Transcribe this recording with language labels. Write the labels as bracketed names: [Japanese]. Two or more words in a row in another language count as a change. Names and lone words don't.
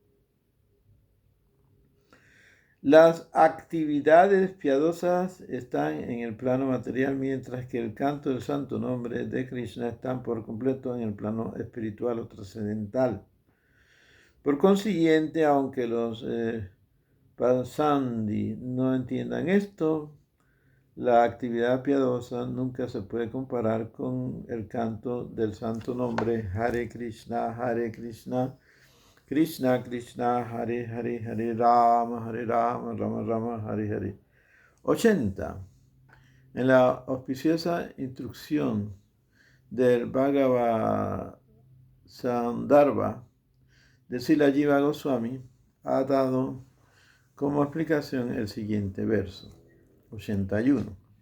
[Spanish] Las actividades piadosas están en el plano material, mientras que el canto del santo nombre de Krishna está por completo en el plano espiritual o trascendental. Por consiguiente, aunque los Pasandi no entiendan esto, la actividad piadosa nunca se puede comparar con el canto del santo nombre Hare Krishna, Krishna Krishna, Hare Hare, Hare Rama, Rama Rama, Hare Hare. 80. En la auspiciosa instrucción del Bhagavad Sandarbha de Srila Jiva Goswami ha dado como explicación el siguiente verso. 81.